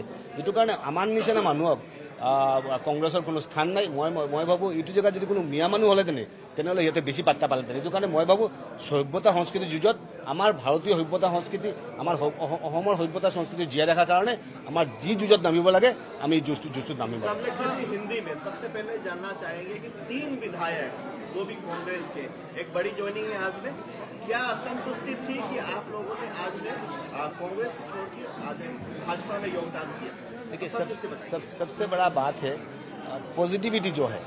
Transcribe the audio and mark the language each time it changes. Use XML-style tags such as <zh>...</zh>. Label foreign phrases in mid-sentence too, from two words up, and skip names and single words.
<as>সেইটো কাৰণে আমাৰ নিচিনা মানুহক কংগ্ৰেছৰ কোনো স্থান নাই। মই ভাবোঁ এইটো জেগাত যদি কোনো মিয়া মানুহ হ'লেতেনে তেনেহ'লে সিহঁতে বেছি পাত্তা পালেতেন। সেইটো কাৰণে মই ভাবোঁ সভ্যতা সংস্কৃতিৰ যুঁজত আমাৰ ভাৰতীয় সভ্যতা সংস্কৃতি, আমাৰ অসমৰ সভ্যতা সংস্কৃতি জীয়াই ৰখাৰ কাৰণে আমাৰ যি যুঁজত নামিব লাগে আমি যুঁজটোত নামিব।</as> <hi>हिंदी में सबसे पहले जानना चाहेंगे कि 3 विधायक वो भी कांग्रेस के एक बड़ी ज्वाइनिंग है आज में, क्या असंतुष्टि थी कि आप लोगों ने आज में कांग्रेस छोड़ के आज भाजपा में योगदान किया? देखिए सबसे बड़ा बात है पॉजिटिविटी जो है।</hi>